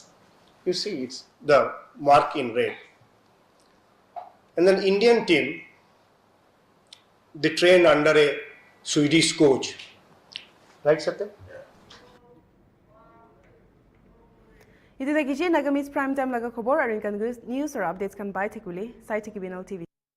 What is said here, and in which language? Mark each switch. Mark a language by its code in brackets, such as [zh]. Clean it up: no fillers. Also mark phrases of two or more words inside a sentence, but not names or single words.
[en] You see, it's the mark in red. And then Indian team, they train under a Swedish coach. Right, Satya? [nag] Iti Nagamese Prime Time laga khobor arin kan news or updates kan bai thekule sai thekibin Nltv.